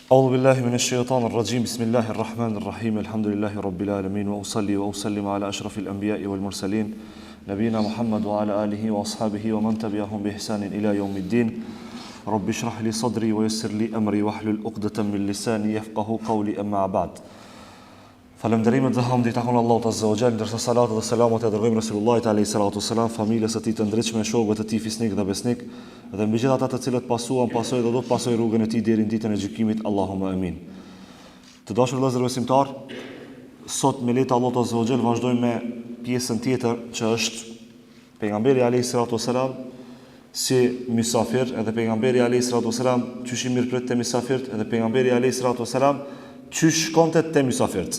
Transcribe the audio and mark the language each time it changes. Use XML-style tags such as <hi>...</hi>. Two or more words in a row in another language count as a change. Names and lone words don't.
<ar>أعوذ بالله من الشيطان الرجيم بسم الله الرحمن الرحيم الحمد لله رب العالمين وأصلي وأسلم على أشرف الأنبياء والمرسلين نبينا محمد وعلى آله وأصحابه ومن تبعهم بإحسان إلى يوم الدين رب اشرح لي صدري ويسر لي أمري واحلل عقدة من لساني يفقه قولي أما بعد</ar> <sq>Falënderimet dhe hamdi takon Allahut</sq> <ar>عز وجل,</ar> <sq>ndërsa salatat dhe selamat e dërgojmë Resulullahit</sq> <ar>عليه الصلاة والسلام,</ar> <sq>familjes së tij të ndritshme, shokëve të tij fisnik dhe besnik, dhe mbi gjithë ata të cilët pasuan, pasojnë dhe do të pasojnë rrugën e tij deri në ditën e gjykimit.</sq> <ar>اللهم آمين.</ar> <sq>Të dashur vëllezër besimtar, sot me lehtë Allahut</sq> <ar>عز وجل</ar> <sq>vazhdojmë me pjesën tjetër që është pejgamberi</sq> <ar>عليه الصلاة والسلام</ar> <sq>si mysafir, edhe pejgamberi</sq> <ar>عليه الصلاة والسلام</ar> <sq>çish i mirëprit te mysafirt, edhe pejgamberi</sq> <ar>عليه الصلاة والسلام</ar> <sq>çish shkonte te mysafirt.</sq>